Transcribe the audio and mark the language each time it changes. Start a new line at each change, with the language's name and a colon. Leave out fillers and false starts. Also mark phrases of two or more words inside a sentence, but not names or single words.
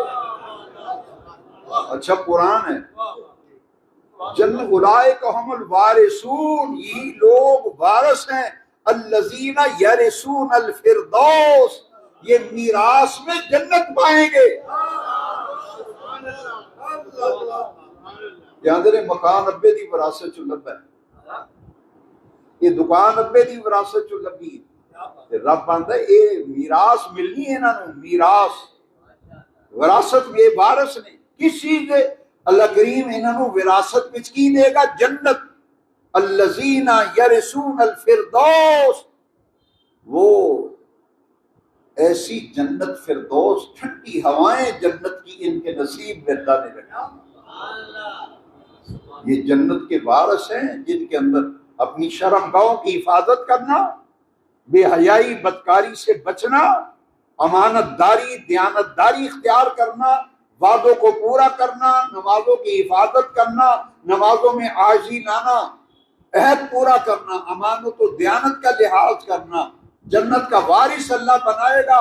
Urdu: اچھا قرآن ہے، جنت
Arabic: اولئک هم الوارثون،
Urdu: یہ لوگ وارث ہیں،
Arabic: الذین یرثون الفردوس،
Urdu: یہ میراث میں جنت پائیں گے۔
Punjabi: یاد رہے مکان ابے دی وراثت چ لبا ہے، یہ دکان ابے دی وراثت چ لبی ہے، رب آندا اے میراث ملنی ہے انہاں نوں، میراث وراثت میں وارث نے کس چیز دے؟ اللہ کریم انہاں نوں وراثت وچ کی دے گا؟ جنت۔
Arabic: الذین یرثون الفردوس،
Urdu: وہ ایسی جنت فردوس، ٹھنڈی ہوائیں جنت کی ان کے نصیب میں اللہ نے رکھی۔ یہ جنت کے وارث ہیں جن کے اندر اپنی شرمگاہوں کی حفاظت کرنا، بے حیائی بدکاری سے بچنا، امانت داری دیانت داری اختیار کرنا، وعدوں کو پورا کرنا، نمازوں کی حفاظت کرنا، نمازوں میں عاجزی لانا، عہد پورا کرنا، امانت و دیانت کا لحاظ کرنا، جنت کا وارث اللہ بنائے گا۔